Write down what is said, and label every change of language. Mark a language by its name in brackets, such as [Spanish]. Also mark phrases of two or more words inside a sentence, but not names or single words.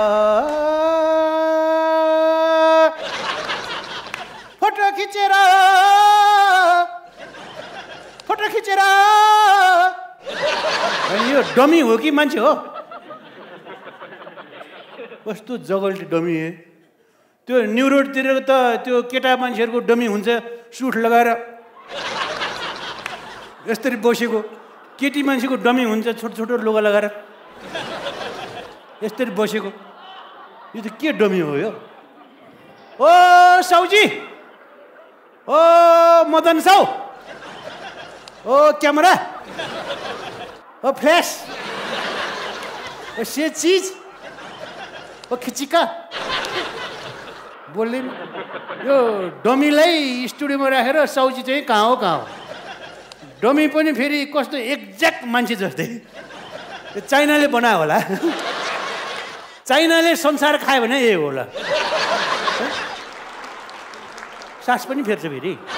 [Nepali] फोटो खिचेर यो डमी हो कि मान्छे हो कस्तो जगल्टी डमी है त्यो न्यू रोडतिर त त्यो केटा मान्छेहरूको डमी हुन्छ सुट लगाएर यसरी बसेको केटी मान्छेको डमी हुन्छ छोटो छोटो लुगा लगाएर यसरी बसेको यो त के डमी हो यो ओ साउजी ओ मदन साउ ओ क्यामेरा ओ फ्लैश ओ [English] say cheese [Nepali] ओ खिचिका बोल्दैन यो डमीलाई स्टुडियोमा राखेर साउजी चाहिँ कहाँ हो डमी पनि फेरि कस्तो एक्ज्याक्ट मान्छे जस्तै चाइनाले बनायो होला चाइनाले संसार खायो भने यही होला सास पनि फेर्छ फेरि